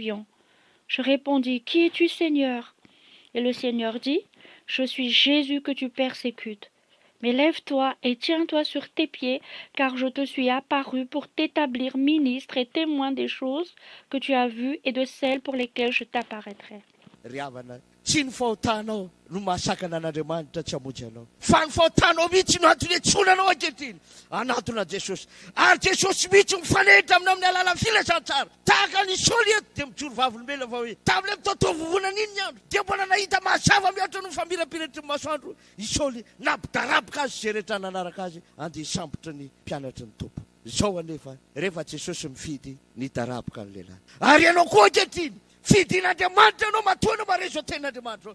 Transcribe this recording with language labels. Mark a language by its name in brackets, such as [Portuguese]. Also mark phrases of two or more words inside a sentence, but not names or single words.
[French] » Je répondis, « Qui es-tu, Seigneur? » Et le Seigneur dit, « Je suis Jésus que tu persécutes. Mais lève-toi et tiens-toi sur tes pieds, car je te suis apparu pour t'établir ministre et témoin des choses que tu as vues et de celles pour lesquelles je t'apparaîtrai. » [Malagasy] Tsy ny fahotanao no mahasakana an'Andriamanitra tsy hamonjy anao fa ny fahotanao mihitsy no antony etsonanao ankehitriny anatona Jesosy ary Jesosy mihitsy mifanehitra amin'ny alalan'ny filazantsara tahaka ny Saoly eto dia mijoro vavolombelona fa hoe tamin'ilay mitatovovonana iny ny andro dia mbola nahita mazava mihoatra no famirapiratry ny masoandro i Saoly nampidaraboka azy izay rehetra nanaraka azy andeha sambotra ny mpianatry ny tompo izao anefa rehefa Jesosy mifidy nidaraboka ny lehilahy ary ianao koa ankehitriny Fidin'Andriamanitra anao matoana mareso tenin'Andriamanitra.